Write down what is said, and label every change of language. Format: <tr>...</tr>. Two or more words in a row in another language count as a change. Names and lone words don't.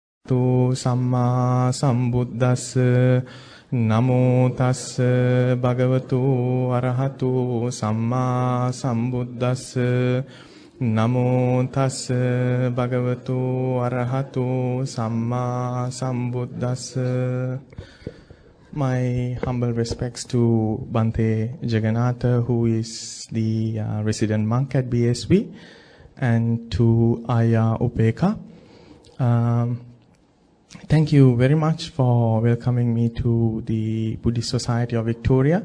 <pi>Arahato Samma Sambuddhassa. Namo tassa bhagavato arahato samma sambuddhassa. Namo tassa bhagavato arahato samma sambuddhassa.</pi> <en>My humble respects to Bhante Jagannatha, who is the resident monk at BSV, and to Aya Upeka. Thank you very much for welcoming me to the Buddhist Society of Victoria.</en>